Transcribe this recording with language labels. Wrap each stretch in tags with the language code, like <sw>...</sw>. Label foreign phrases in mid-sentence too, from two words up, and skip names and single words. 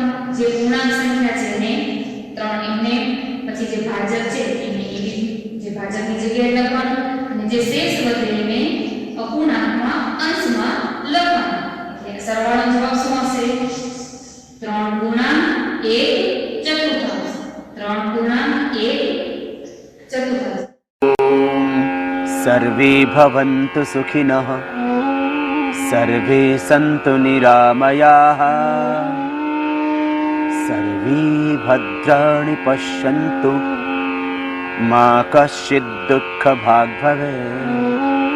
<gu>જે પૂર્ણાંક સંખ્યા છે એને 3 એમને, પછી જે ભાજક છે એને જે ભાજકની જગ્યાએ લખવાનું, અને જે શેષ વધે એને અપૂર્ણાંકમાં અંશમાં લખવાનું. એટલે સરવાળાનો જવાબ શું આવશે? 3 ગુણાંક 1 ચતુર્થાંશ. 3 ગુણાંક 1 ચતુર્થાંશ.</gu> <sa>सर्वे भवन्तु सुखिनः, सर्वे सन्तु निरामयाः, सर्वे भद्राणि पश्यन्तु, मा कश्चित् दुःखभाग् भवेत्.</sa>